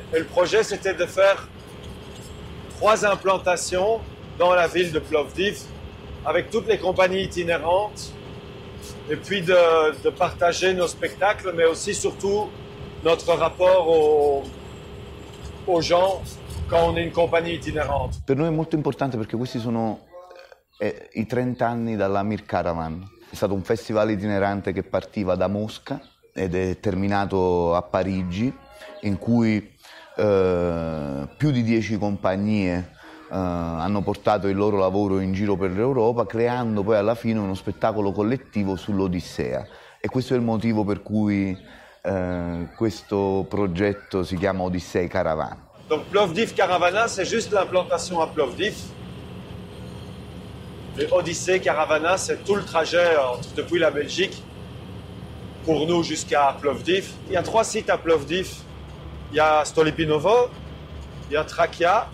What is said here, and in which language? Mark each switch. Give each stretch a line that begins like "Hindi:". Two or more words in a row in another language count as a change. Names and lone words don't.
French: Et le projet c'était de faire 3 implantations dans la ville de Plovdiv avec toutes les compagnies itinérantes et puis de partager nos spectacles, mais aussi surtout notre rapport aux gens quand on est une compagnie itinérante.
Italian: Per noi è molto importante perché questi sono i 30 anni dall'Amir Caravan. È stato un festival itinerante che partiva da Mosca ed è terminato a Parigi, in cui più di 10 compagnie hanno portato il loro lavoro in giro per l'Europa, creando poi alla fine uno spettacolo collettivo sull'Odissea. E questo è il motivo per cui questo progetto si chiama Odyssey Caravan.
French: Donc Plovdiv Caravana, c'est juste l'implantation à Plovdiv. Et Odyssey Caravana, c'est tout le trajet depuis la Belgique pour nous jusqu'à Plovdiv. Il y a 3 sites à Plovdiv. Il y a Stolipinovo, il y a Trakia.